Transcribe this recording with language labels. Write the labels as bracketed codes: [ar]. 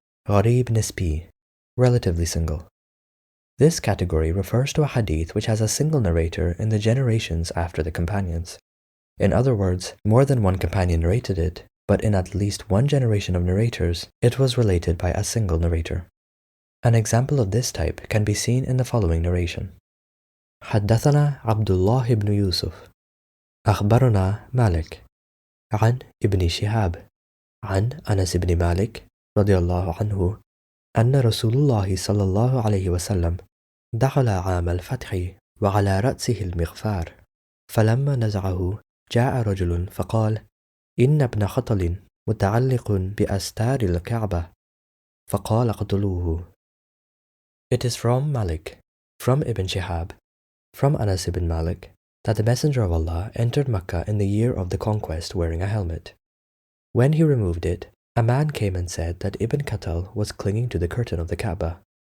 [en] Gharib nisbi, relatively single. This category refers to a hadith which has a single narrator in the generations after the companions. In other words, more than one companion narrated it, but in at least one generation of narrators, it was related by a single narrator. An example of this type can be seen in the following narration. [ar] حدثنا عبد الله بن يوسف أخبرنا مالك عن ابن شهاب عن أنس بن مالك رضي الله عنه أن رسول الله صلى الله عليه وسلم دخل عام الفتح وعلى رأسه المغفار، فلما نزعه جاء رجل فقال: إن ابن خطل متعلق بأستار الكعبة، فقال اقتلوه. [en] It is from Malik, from Ibn Shihab, from Anas ibn Malik, that the Messenger of Allah entered Mecca in the year of the conquest wearing a helmet. When he removed it, a man came and said that Ibn Khatal was clinging to the curtain of the Kaaba.